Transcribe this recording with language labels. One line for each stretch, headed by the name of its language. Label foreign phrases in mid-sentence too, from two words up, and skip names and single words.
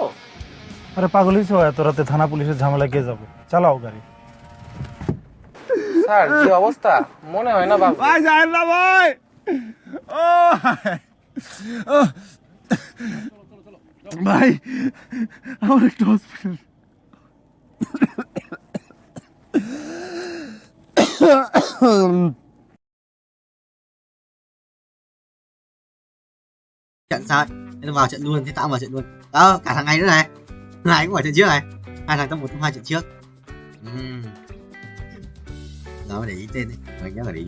Bangla: আরে পাগল হইছো এত রাতে থানা পুলিশের ঝামেলা কে যাবে চালাও গাড়ি স্যার কি অবস্থা মনে হয় না বাবু ভাই যান না ভাই ও ভাই আমার একটু হসপিটাল
Vietnamese: Trận sao? Nên vào trận luôn, thế tao vào trận luôn. Đó, cả thằng này nữa này. Này cũng vào trận trước này. Hai thằng trong một trong hai trận trước. Đó để ý tên đi, mình nhớ là đi.